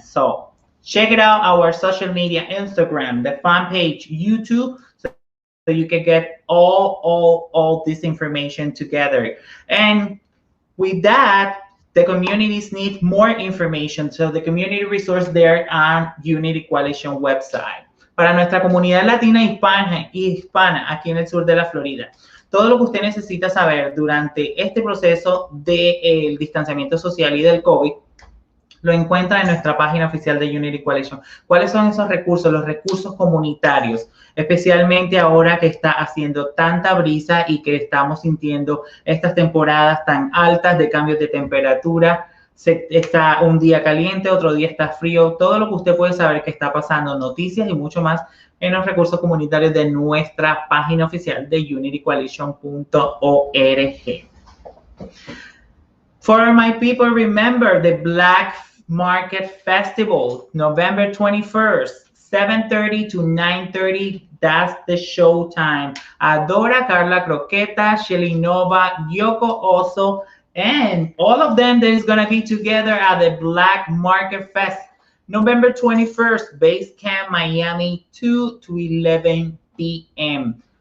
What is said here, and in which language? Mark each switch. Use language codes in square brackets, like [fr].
[en] So check it out, our social media, Instagram, the fan page, YouTube, so you can get all this information together. And with that, the communities need more information, so the community resource there on Unity Coalition website. [es] Para nuestra comunidad latina hispana aquí en el sur de la Florida, todo lo que usted necesita saber durante este proceso del distanciamiento social y del COVID, lo encuentra en nuestra página oficial de Unity Coalition. ¿Cuáles son esos recursos? Los recursos comunitarios, especialmente ahora que está haciendo tanta brisa y que estamos sintiendo estas temporadas tan altas de cambios de temperatura. Está un día caliente, otro día está frío. Todo lo que usted puede saber que está pasando, noticias y mucho más en los recursos comunitarios de nuestra página oficial de unitycoalition.org. [en] For my people, remember the Black Market Festival, November 21st, 7:30 to 9:30. That's the show time. Adora, Carla Croqueta, Shelly Nova, Yoko Oso, and all of them that is going to be together at the Black Market Fest, November 21st, Base Camp Miami, 2 to 11 p.m.